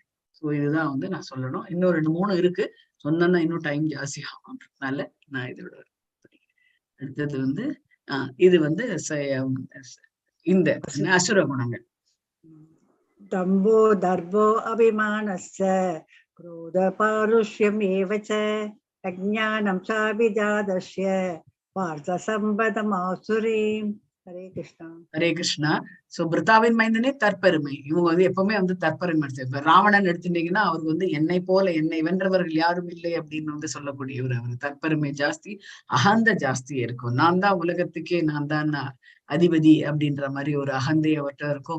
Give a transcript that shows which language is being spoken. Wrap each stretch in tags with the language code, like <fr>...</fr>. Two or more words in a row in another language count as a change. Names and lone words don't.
<ta>ஸோ இதுதான் வந்து நான் சொல்லணும். இன்னும் 2, 3 இருக்கு. சொன்னா இன்னும் டைம் ஜாஸ்தி ஆகும்ன்றதுனால நான் இதோட அடுத்தது வந்து இது வந்து இந்த அசுர குணங்கள்.</ta> <sa>दम्भो दर्पोऽभिमानश्च क्रोध पारुष्यम् एव च अज्ञानं चाभिजातस्य पार्थ सम्पदमासुरीम्. हरे कृष्णा.</sa> <ta>ஹரே கிருஷ்ணா. சோ பிருத்தாவின் மைந்தனே தற்பெருமை. இவங்க வந்து எப்பவுமே வந்து தற்பெருமை. இப்ப ராவணன் எடுத்துட்டீங்கன்னா அவருக்கு வந்து என்னை போல என்னை வென்றவர்கள் யாரும் இல்லை அப்படின்னு வந்து சொல்லக்கூடியவர். அவர் தற்பெருமை ஜாஸ்தி, அகந்த ஜாஸ்தி இருக்கும். நான் தான் உலகத்துக்கே நான் தான் அதிபதி அப்படின்ற மாதிரி ஒரு அகந்தை அவர்கிட்ட இருக்கும்.</ta>